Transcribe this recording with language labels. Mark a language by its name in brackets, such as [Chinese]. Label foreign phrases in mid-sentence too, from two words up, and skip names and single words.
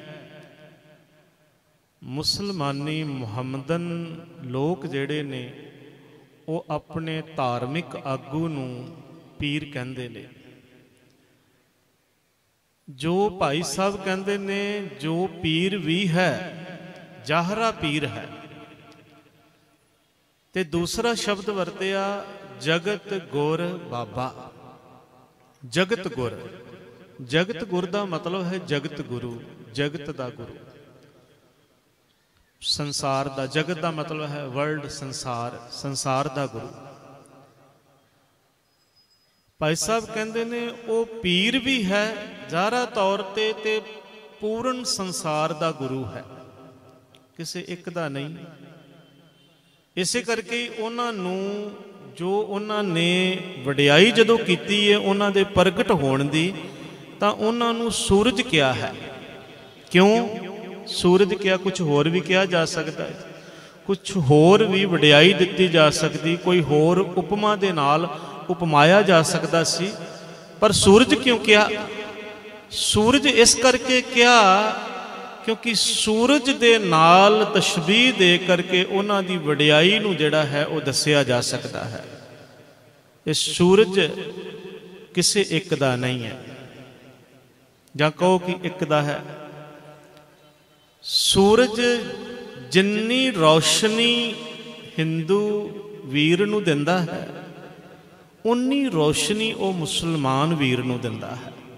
[Punjabi] ਮੁਸਲਮਾਨੀ ਮੁਹੰਮਦਨ ਲੋਗ ਜਿਹੜੇ ਨੇ ਵੋ ਅਪਨੇ ਧਾਰਮਿਕ ਆਗੂ ਨੂੰ ਪੀਰ ਕਹਿੰਦੇ ਨੇ। ਜੋ ਭਾਈ ਸਾਹਬ ਕਹਿੰਦੇ ਨੇ ਜੋ ਪੀਰ ਭੀ ਹੈ ਜ਼ਾਹਰਾ ਪੀਰ ਹੈ। ਤੇ ਦੂਸਰਾ ਸ਼ਬਦ ਵਰਤਿਆ ਜਗਤ ਗੁਰ ਬਾਬਾ। ਜਗਤ ਗੁਰ ਜਗਤ ਗੁਰ ਦਾ ਮਤਲਬ ਹੈ ਜਗਤ ਗੁਰੂ ਜਗਤ ਦਾ ਗੁਰੂ। ਸੰਸਾਰ ਦਾ ਜਗਤ ਦਾ ਮਤਲਬ ਹੈ ਵਰਲਡ ਸੰਸਾਰ ਸੰਸਾਰ ਦਾ ਗੁਰੂ। ਭਾਈ ਸਾਹਬ ਕਹਿਤੇ ਨੇ ਵੋ ਪੀਰ ਭੀ ਹੈ ਜ਼ਾਹਰਾ ਤੌਰ ਤੇ ਪੂਰਣ ਸੰਸਾਰ ਦਾ ਗੁਰੂ ਹੈ ਕਿਸੀ ਇਕ ਦਾ ਨਹੀਂ। ਇਸੇ ਕਰਕੇ ਉਨ੍ਹੋਂਨੇ ਜੋ ਉਨ੍ਹੋਂਨੇ ਵਡਿਆਈ ਜਦੋਂ ਕੀਤੀ ਹੈ ਉਨ੍ਹੋਂ ਦੇ ਪ੍ਰਗਟ ਹੋਣ ਦੀ ਤਾਂ ਉਨ੍ਹੋਂਨੇ ਸੂਰਜ ਕਿਆ ਹੈ। ਕਿਉਂ ਸੂਰਜ ਕਿਆ? ਕੁਛ ਹੋਰ ਭੀ ਕਿਆ ਜਾ ਸਕਤਾ ਹੈ, ਕੁਛ ਹੋਰ ਭੀ ਵਡਿਆਈ ਦਿੱਤੀ ਜਾ ਸਕਤੀ, ਕੋਈ ਹੋਰ ਉਪਮਾ ਦੇ ਨਾਲ ਉਪਮਾਇਆ ਜਾ ਸਕਤਾ ਸੀ। ਪਰ ਸੂਰਜ ਕਿਉਂ ਕਿਆ? ਸੂਰਜ ਇਸ ਕਰਕੇ ਕਿਆ ਕਿਉਂਕਿ ਸੂਰਜ ਦੇ ਨਾਲ ਤਸ਼ਬੀਹ ਦੇ ਕਰਕੇ ਉਨ੍ਹਾਂ ਦੀ ਵਡਿਆਈ ਨੂੰ ਜਿਹੜਾ ਹੈ ਵੋ ਦੱਸਿਆ ਜਾ ਸਕਤਾ ਹੈ। ਯੇ ਸੂਰਜ ਕਿਸੀ ਇਕ ਦਾ ਨਹੀਂ ਹੈ, ਜਾਂ ਕਹੋ ਕਿ ਇਕ ਦਾ ਹੈ। ਸੂਰਜ ਜਿੰਨੀ ਰੋਸ਼ਨੀ ਹਿੰਦੂ ਵੀਰ ਨੂੰ ਦਿੰਦਾ ਹੈ, ਉੰਨੀ ਰੋਸ਼ਨੀ ਵੋ ਮੁਸਲਮਾਨ ਵੀਰ ਨੂੰ ਦਿੰਦਾ ਹੈ।